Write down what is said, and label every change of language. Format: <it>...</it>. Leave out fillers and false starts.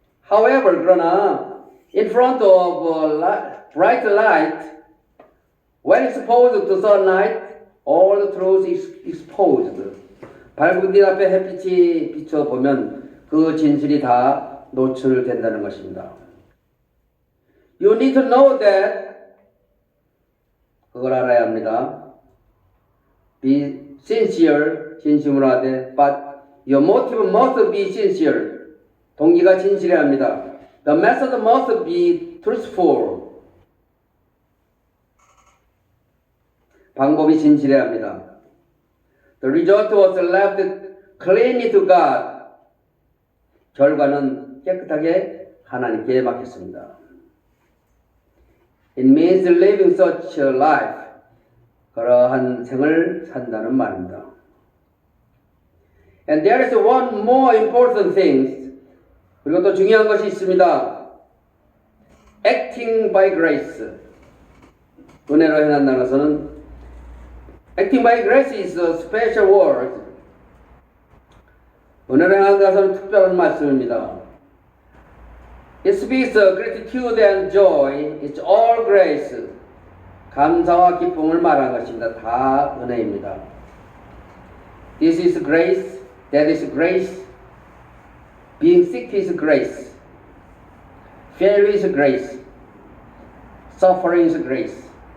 <en>However,</en> <ko>그러나</ko> <en>in front of bright light, when exposed to sunlight, all the truth is exposed.</en> <ko>밝은 빛 앞에 햇빛이 비춰보면 그 진실이 다 노출된다는 것입니다.</ko> <en>You need to know that</en> <ko>그걸 알아야 합니다.</ko> <en>Be sincere,</en> <ko>진심으로 하되,</ko> <en>but your motive must be sincere.</en> <ko>동기가 진실해야 합니다.</ko> <en>The method must be truthful.</en> <ko>방법이 진실해야 합니다.</ko> <en>The result was left cleanly to God.</en> <ko>결과는 깨끗하게 하나님께 맡겼습니다.</ko> <en>It means living such a life.</en> <ko>그러한 생을 산다는 말입니다.</ko> <en>And there is one more important thing.</en> <ko>그리고 또 중요한 것이 있습니다.</ko> <en>Acting by grace.</en> <ko>은혜로 행한다는 것은</ko> <en>Acting by grace is a special word.</en> <ko>은혜로 행한다는 것은 특별한 말씀입니다.</ko> <en>It speaks of gratitude and joy. It's all grace.</en> <ko>감사와 기쁨을 말한 것입니다. 다 은혜입니다.</ko> <en>This is grace. That is grace. Being sick is grace. Failure is grace. Suffering is grace.</en>